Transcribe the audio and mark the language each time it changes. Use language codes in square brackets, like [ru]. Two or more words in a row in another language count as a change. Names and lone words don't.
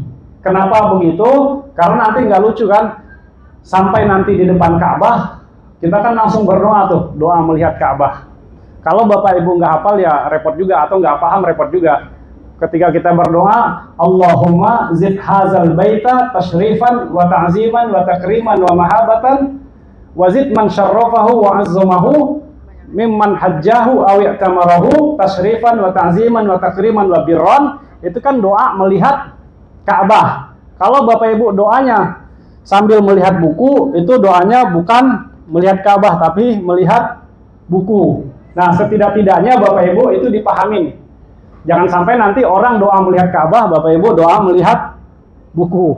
[id] Kenapa begitu? Karena nanti nggak lucu kan, sampai nanti di depan Ka'bah kita kan langsung berdoa tuh, doa melihat Ka'bah. Kalau Bapak Ibu nggak hafal ya repot juga, atau nggak paham repot juga. Ketika kita berdoa, [ar] اللهم زد هذا البيت تشريفا وتعظيما وتكريما ومهابة وزد من شرفه وعظمه ممن حجه أو اعتمره تشريفا وتعظيما وتكريما وبرا. [id] Itu kan doa melihat Ka'bah. Kalau Bapak Ibu doanya sambil melihat buku, itu doanya bukan melihat Ka'bah tapi melihat buku. Nah, setidak-tidaknya Bapak Ibu itu dipahamin. Jangan sampai nanti orang doa melihat Ka'bah, Bapak Ibu doa melihat buku.